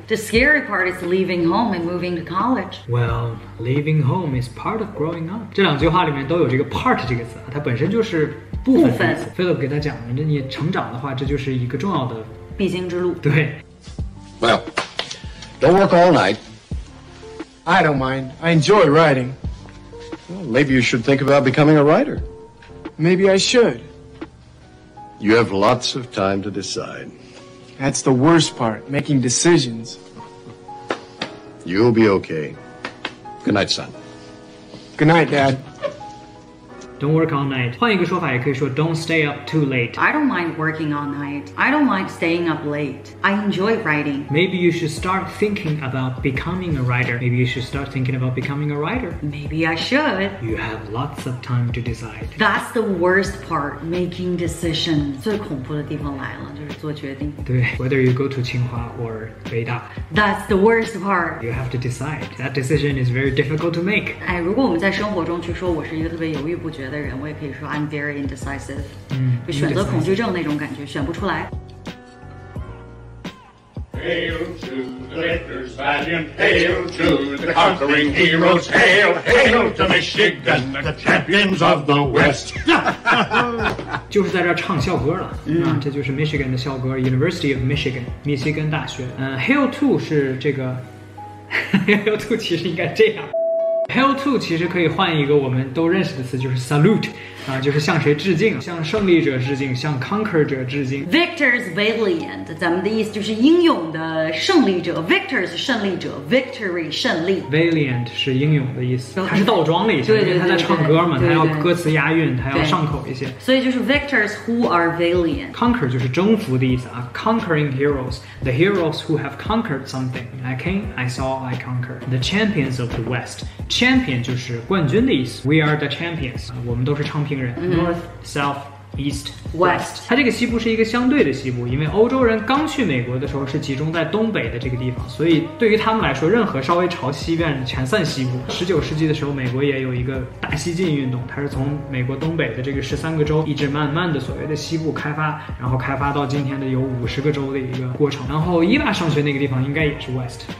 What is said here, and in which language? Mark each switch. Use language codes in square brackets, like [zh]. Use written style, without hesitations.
[en] The scary part is leaving home and moving to college. Well, leaving home is part of growing up. [zh] 这两句话里面都有这个 part 这个词，它本身就是部分。 Philip 给他讲了，你成长的话，这就是一个重要的必经之路。对。 [en] Well, don't work all night. I don't mind. I enjoy writing. Well, maybe you should think about becoming a writer. Maybe I should. You have lots of time to decide. That's the worst part, making decisions. You'll be okay. Good night, son. Good night, Dad. Don't work all night. [zh] 换一个说法也可以说 [en] Don't stay up too late. I don't mind working all night. I don't mind staying up late. I enjoy writing. Maybe you should start thinking about becoming a writer. Maybe you should start thinking about becoming a writer. Maybe I should. You have lots of time to decide. That's the worst part, making decisions. [zh] 最恐怖的地方来了，就是做决定。 [en] 对 whether you go to 清华 or 北大 That's the worst part. You have to decide. That decision is very difficult to make. [zh] 哎，如果我们在生活中去说我是一个特别犹豫不决的人，我也可以说 [en] I'm very indecisive. [zh] 就选择恐惧症那种感觉，选不出来。 [en] Hail to the victors valiant, hail to the conquering heroes, hail, hail to Michigan, the champions of the West. [zh] 就是在这儿唱校歌了啊，这就是 Michigan 的校歌 University of Michigan 密西根大学。 Hail to 是这个Hail to 其实应该这样。 Hail to 其实可以换一个我们都认识的词，就是 salute 啊，就是向谁致敬，向胜利者致敬，向 conquer 者致敬。 [en] Victors valiant， [zh] 咱们的意思就是英勇的胜利者。 Victors 胜利者 ，victory 胜利。 Valiant 是英勇的意思，它是倒装了一下，因为他在唱歌嘛，他要歌词押韵，他要上口一些。所以就是 [en] victors who are valiant。 Conquer [zh] 就是征服的意思啊 [en] ，conquering heroes，the heroes who have conquered something. I came, I saw, I conquered. The champions of the West.Champion [zh] 就是冠军的意思 [en] ，We are the champions， [zh] 我们都是昌平人。 [en] North, South, East, West。 [zh] 它这个西部是一个相对的西部，因为欧洲人刚去美国的时候是集中在东北的这个地方，所以对于他们来说，任何稍微朝西边的全算西部。 19世纪的时候，美国也有一个大西进运动，它是从美国东北的这个13个州一直慢慢的所谓的西部开发，然后开发到今天的有50个州的一个过程。然后伊娃上学那个地方应该也是 West，